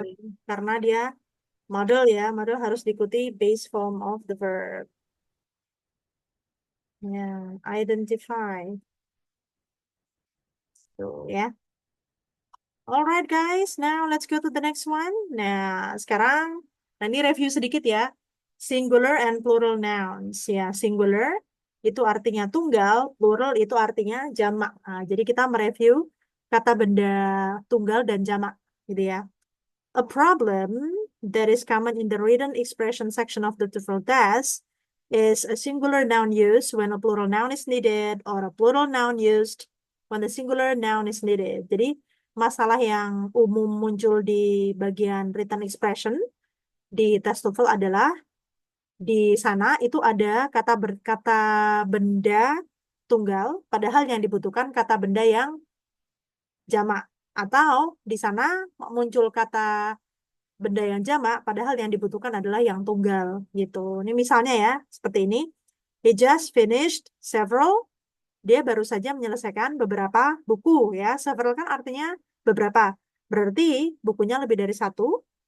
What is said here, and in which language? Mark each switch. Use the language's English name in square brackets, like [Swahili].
[Indonesian] betul. Karena dia model ya, model harus diikuti [English] base form of the verb. [Indonesian] Ya, identify. Tuh ya. [English] Alright guys, now let's go to the next one. [Indonesian] Nah, sekarang, ini review sedikit ya. [English] Singular and plural nouns. [Indonesian] Ya, singular itu artinya tunggal, plural itu artinya jamak. Nah, jadi kita mereview kata benda tunggal dan jamak, gitu ya. [English] A problem that is common in the written expression section of the TOEFL test is a singular noun used when a plural noun is needed or a plural noun used when the singular noun is needed. [Indonesian] Jadi, masalah yang umum muncul di bagian written expression di tes TOEFL adalah di sana itu ada kata benda tunggal, padahal yang dibutuhkan kata benda yang jamak. Atau di sana muncul kata benda yang jamak, padahal yang dibutuhkan adalah yang tunggal gitu. Ini misalnya ya, seperti ini. [English] He just finished several. [Indonesian] Dia baru saja menyelesaikan beberapa buku ya. Several kan artinya beberapa. Berarti bukunya lebih dari satu.